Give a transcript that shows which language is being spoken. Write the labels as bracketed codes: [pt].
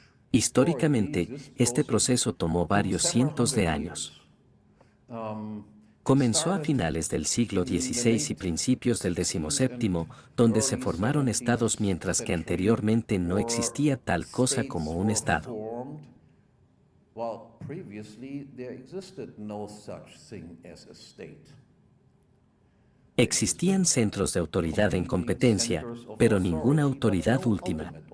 [es] Históricamente, este proceso tomó varios cientos de años. Comenzó a finales del siglo XVI y principios del XVII, donde se formaron estados mientras que anteriormente no existía tal cosa como un estado. [en] While previously there existed no such thing as a state. [es] Existían centros de autoridad en competencia, pero ninguna autoridad última.